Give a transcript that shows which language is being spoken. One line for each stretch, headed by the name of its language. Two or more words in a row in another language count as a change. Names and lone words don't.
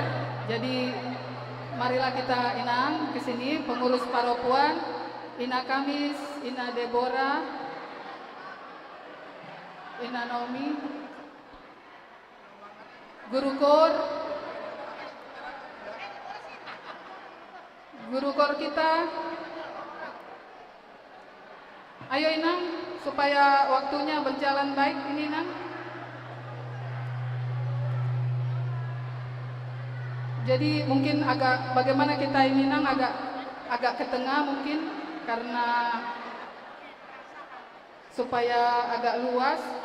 Indonesian: Jadi marilah kita Inang ke sini pengurus Paropuan, Ina Kamis, Ina Deborah, Ina Naomi, Guru Kor kita. Ayo Inang supaya waktunya berjalan baik ini Inang. Jadi mungkin agak bagaimana kita ini Nang agak ke tengah mungkin karena supaya agak luas.